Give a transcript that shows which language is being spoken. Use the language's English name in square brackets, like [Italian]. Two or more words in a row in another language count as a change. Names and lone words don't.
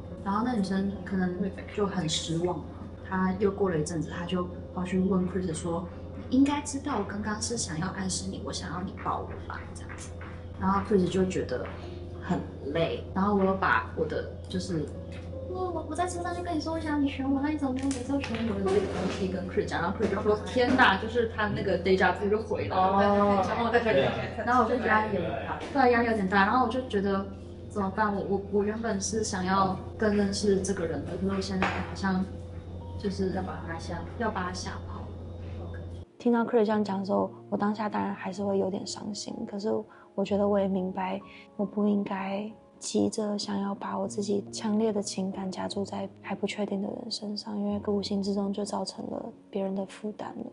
[Chinese] 然後那女生可能就很失望，他又過了一陣子，他就跑去問 Chris 說，你應該知道我剛剛是想要暗示你，我想要你抱我吧，這樣子。然後 Chris 就覺得很累，然後我又把我的就是我在车上就跟你说我想你选我，那你怎么没有每次都选我的这个东西跟 Chris 講，然後 Chris 就說天哪，就是他那個 [French] deja vu [Chinese] 就回來了，然後我就覺得壓力有點大，然後我就覺得怎麼辦？我原本是想要更認識這個人的，可是我現在好像就是要把他嚇跑。聽到 Chris 這樣講的時候，我當下當然還是會有點傷心，可是我覺得我也明白，我不應該急着想要把我自己強烈的情感加注在還不確定的人身上，因為無形之中就造成了別人的負擔了。